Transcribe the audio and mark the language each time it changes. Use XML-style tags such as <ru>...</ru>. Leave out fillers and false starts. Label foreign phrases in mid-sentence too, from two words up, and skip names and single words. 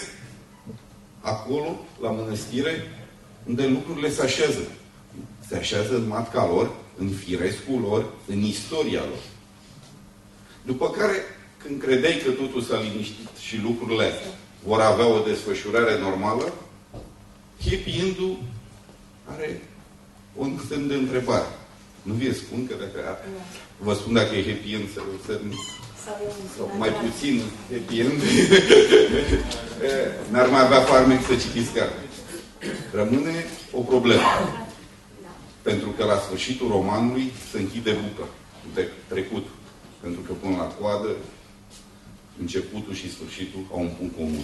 <ro>Acolo, la mănăstire, unde lucrurile se așează. Se așează în matca lor, în firescul lor, în istoria lor. După care, când credeai că totul s-a liniștit și lucrurile vor avea o desfășurare normală,</ro> <en>happy end-</en> <ro>ul are un semn de întrebare. Nu vi spun că dacă vă spun dacă e</ro> <en>happy end</en> <ro>sau mai puțin</ro> <en>happy end,</en> <ro>n-ar mai avea farmec să citiți carte. Rămâne o problemă. Pentru că la sfârșitul romanului se închide buca de trecut. Pentru că până la coadă, începutul și sfârșitul au un punct comun.</ro>